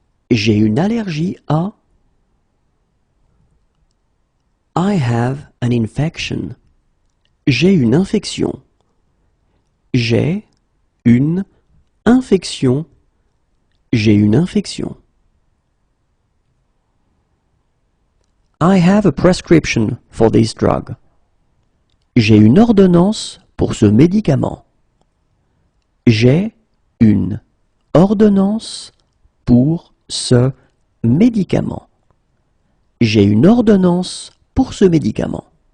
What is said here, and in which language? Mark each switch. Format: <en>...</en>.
<fr>J'ai une allergie à.</fr> <en>I have an infection.</en> <fr>J'ai une infection. J'ai une infection, j'ai une infection.</fr> <en>I have a prescription for this drug.</en> <fr>J'ai une ordonnance pour ce médicament. J'ai une ordonnance pour ce médicament. J'ai une ordonnance pour ce médicament.</fr>